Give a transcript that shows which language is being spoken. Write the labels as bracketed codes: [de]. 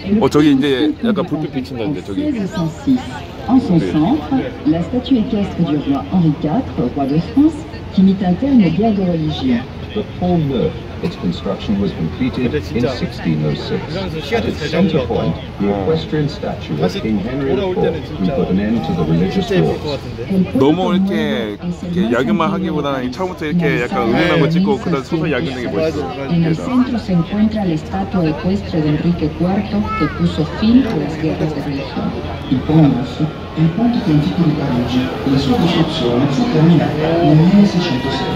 [ko] 저기 이제 약간 불빛 비친다는데 저기. [fr] En son centre, la statue équestre du roi Henri IV, roi de France, qui mit un terme aux guerres de religion. [en] The Pont Neuf, its construction was completed in 1606. At its center point, the equestrian statue of King Henry IV, who put an end to the religious wars. [ko] 너무 이렇게 야경만 하기보다는 처음부터 이렇게 약간 응원하고 찍고 그다음 소설 야경하는 게 멋있어. [es] En el centro se encuentra la estatua ecuestre de Enrique IV, que puso fin a las guerras de religión. [it] Il Pont Neuf è il ponte più antico di Parigi e la sua costruzione fu terminata nel 1606.